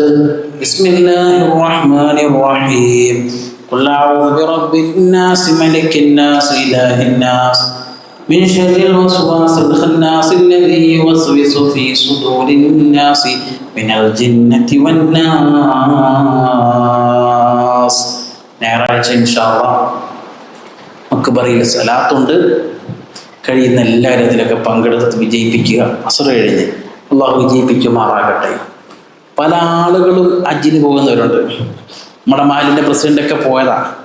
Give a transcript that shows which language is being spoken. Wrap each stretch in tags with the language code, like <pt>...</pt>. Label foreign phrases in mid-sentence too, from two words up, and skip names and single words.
<ar>بسم الله الرحمن الرحيم. قل أعوذ برب الناس ملك الناس إله الناس من شر الوسواس الخناس الذي يوسوس في صدور الناس من الجنة والناس.</ar> <ml>ഞായറാഴ്ച</ml> <ar>إن شاء الله</ar> <ml>മക്ബറയിൽ സലാത്തുണ്ട്. കഴിയുന്ന എല്ലാവരും അതിലൊക്കെ പങ്കെടുത്ത് വിജയിപ്പിക്കുക. അസ്ർ കഴിഞ്ഞ് അള്ളാഹു വിജയിപ്പിക്കുമാറാകട്ടെ. പല ആളുകളും ഹജ്ജിന് പോകുന്നവരുണ്ട്. നമ്മുടെ മാലിൻ്റെ പ്രസിഡൻ്റൊക്കെ പോയതാണ്.</ml>